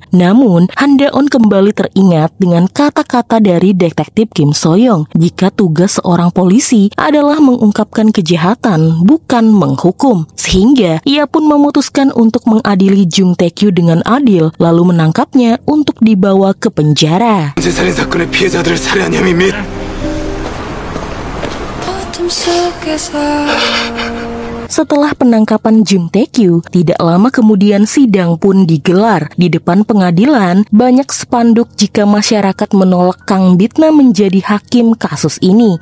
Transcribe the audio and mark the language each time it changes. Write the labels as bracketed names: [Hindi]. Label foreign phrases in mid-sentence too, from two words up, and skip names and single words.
[Indonesian] Namun, Han Daon kembali teringat dengan kata-kata dari detektif Kim So-young. Jika tugas seorang polisi adalah mengungkapkan kejahatan, bukan menghukum. Sehingga, ia pun memutuskan untuk mengadili Jung Tae-kyu dengan adil, lalu menangkapnya untuk dibawa ke penjara. [Korean] 살인 사건의 피해자들을 살해한 혐의 및 [Indonesian] Setelah penangkapan Jung Tae-kyu, tidak lama kemudian sidang pun digelar. Di depan pengadilan, banyak spanduk jika masyarakat menolak Kang Bitna menjadi hakim kasus ini.